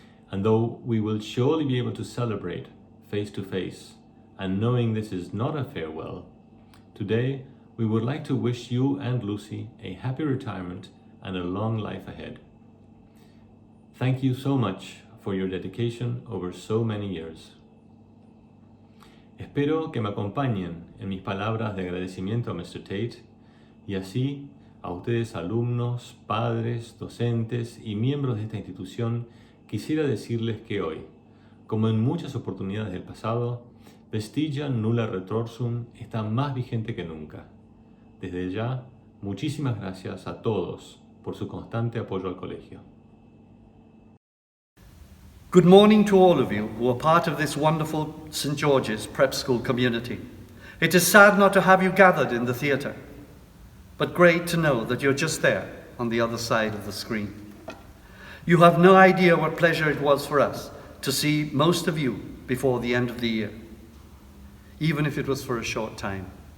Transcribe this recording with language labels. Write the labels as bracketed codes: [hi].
[en] And though we will surely be able to celebrate face to face, and knowing this is not a farewell, today we would like to wish you and Lucy a happy retirement and a long life ahead. Thank you so much for your dedication over so many years. [es] Espero que me acompañen en mis palabras de agradecimiento a Mr. Tate y así a ustedes alumnos, padres, docentes y miembros de esta institución quisiera decirles que hoy, como en muchas oportunidades del pasado, [la] Vestigia nulla retrorsum [es] está más vigente que nunca. Desde ya, muchísimas gracias a todos por su constante apoyo al colegio. [en] Good morning to all of you who are part of this wonderful St. George's Prep School community. It is sad not to have you gathered in the theatre, but great to know that you're just there on the other side of the screen. You have no idea what pleasure it was for us to see most of you before the end of the year, even if it was for a short time.